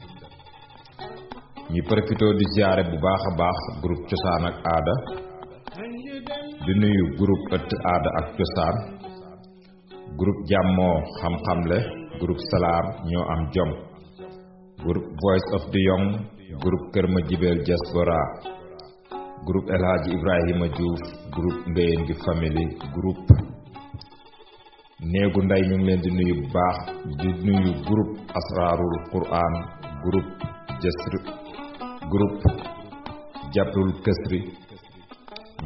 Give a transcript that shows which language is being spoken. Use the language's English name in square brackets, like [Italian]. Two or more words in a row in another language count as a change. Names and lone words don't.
[Wolof] ñu profité di ziare bu baax a baax groupe cosaan ak aada di nuyu groupe ëtt aada ak cosaan groupe jàmmoo xam-xamle groupe salaam ñoo am jom groupe voice of the young groupe kër ma jibeel diaspora groupe El Hadji Ibrahima Diouf groupe Ngéyeen gi family groupe néegu ndey ñu ngi leen di nuyu bu baax di nuyu groupe asrarul quran groupe jasr groupe jàppul kësri ñu